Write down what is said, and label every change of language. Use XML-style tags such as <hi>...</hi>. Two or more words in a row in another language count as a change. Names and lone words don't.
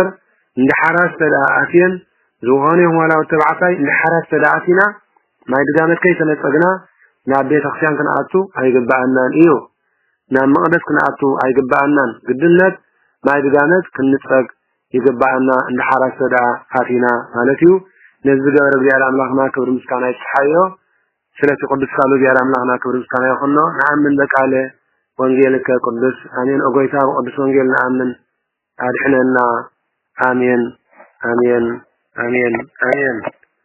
<ti>እንድሓራስ ተዳኣትየን ዝኾነ ይሁን ተባዕታይ እንድሓራስ ተዳኣቲና ማይ ድጋመት ከይተነጸግና ናብ ቤተ ክርስቲያን ክንኣቱ ኣይግባአናን እዩ ናብ መቅደስ ክንኣቱ ኣይግባአናን ግድነት ማይ ድጋመት ክንጸግ ይግባአና እንድሓራስ ተዳኣቲና ማለት እዩ ነዚ ገበረ እግዚአብሔር አምላክና ክብር ምስጋና ይስሓዮ ስለዚህ ቅዱስ ቃሉ ቢያራ አምላክና ክብር ምስጋና ይሁን ነው</ti> <gez>ነአምን በቃለ ወንጌልከ ቅዱስ</gez> <ti>አሜን ኦጎይታ ቅዱስ ወንጌል ነአምን አድሕነና አሜን አሜን አሜን አሜን</ti>